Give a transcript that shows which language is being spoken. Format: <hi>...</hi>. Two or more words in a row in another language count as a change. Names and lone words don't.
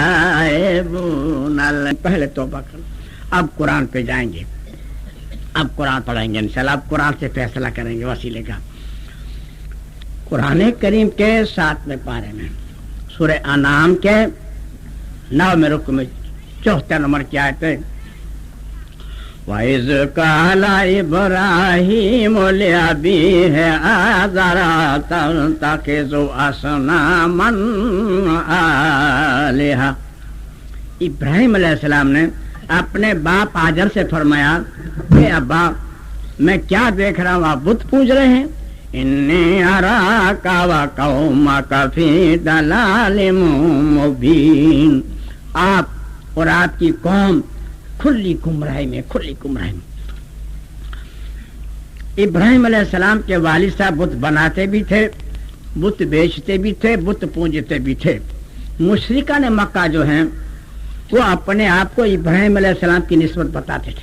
<hi>पहले तौबा कर, अब कुरान पे जाएंगे, अब कुरान पढ़ेंगे इंशाल्लाह। अब कुरान से फैसला करेंगे वसीले का। कुरान करीम के 7वें पारे में सूरह अनाम के 9वें रुकू में 74 नंबर की आयत है।</hi> <ar>وإذ قال إبراهيم لأبيه آزر أتتخذ أصناما آلهة.</ar> <hi>इब्राहिम अलैहिस्सलाम ने अपने बाप आजर से फरमाया कि अब्बा मैं क्या देख रहा हूँ, आप बुत पूज रहे हैं।</hi> <ar>إني أراك وقومك في ضلال مبين,</ar> <hi>आप और आपकी कौम खुली गुमराही में, खुली गुमराही में। इब्राहिम अलैहिस्सलाम के वालिद साहब बुत बनाते भी थे, बुत बेचते भी थे, बुत पूजते भी थे। मुशरिकान मक्का जो हैं वो अपने आप को इब्राहिम अलैहिस्सलाम की निस्बत बताते थे।</hi>